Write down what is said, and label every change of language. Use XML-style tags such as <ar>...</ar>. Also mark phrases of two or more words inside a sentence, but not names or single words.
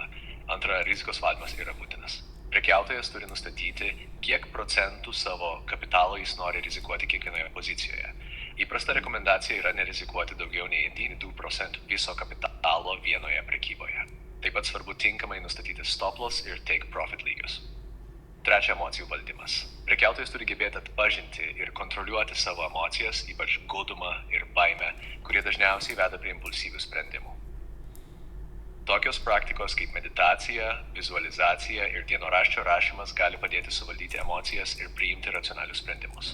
<lt>Antra, rizikos valdymas yra būtinas. Prekiautojas turi nustatyti, kiek procentų savo kapitalo jis nori rizikuoti kiekvienoje pozicijoje. Įprasta rekomendacija yra nerizikuoti daugiau nei 2% viso kapitalo vienoje prekyboje. Taip pat svarbu tinkamai nustatyti</lt> <en>stop loss</en> <lt>ir</lt> <en>take profit</en> <lt>lygius. Trečia, emocijų valdymas. Prekiautojas turi gebėti atpažinti ir kontroliuoti savo emocijas, ypač godumą ir baimę, kurie dažniausiai veda prie impulsyvių sprendimų. Tokios praktikos kaip meditacija, vizualizacija ir dienoraščio rašymas gali padėti suvaldyti emocijas ir priimti racionalius sprendimus.</lt>